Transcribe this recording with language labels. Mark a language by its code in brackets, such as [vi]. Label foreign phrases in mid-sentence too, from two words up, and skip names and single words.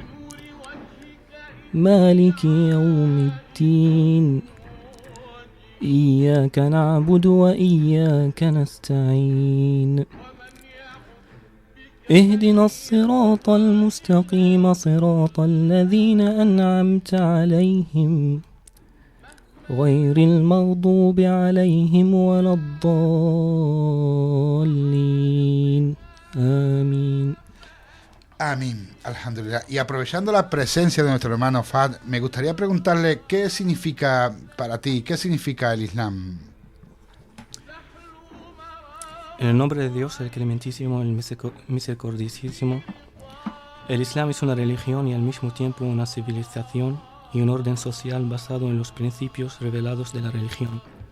[ar] مالك يوم الدين إياك نعبد وإياك نستعين اهدنا الصراط المستقيم صراط الذين أنعمت عليهم غير المغضوب عليهم ولا الضالين آمين. [es] Amén, alhamdulillah. Y aprovechando la presencia de nuestro hermano Fahd, me gustaría preguntarle qué significa para ti, qué significa el Islam. En el nombre de Dios, el clementísimo, el misericordiosísimo, el Islam es una religión y al mismo tiempo una civilización y un orden social basado en los principios revelados de la religión.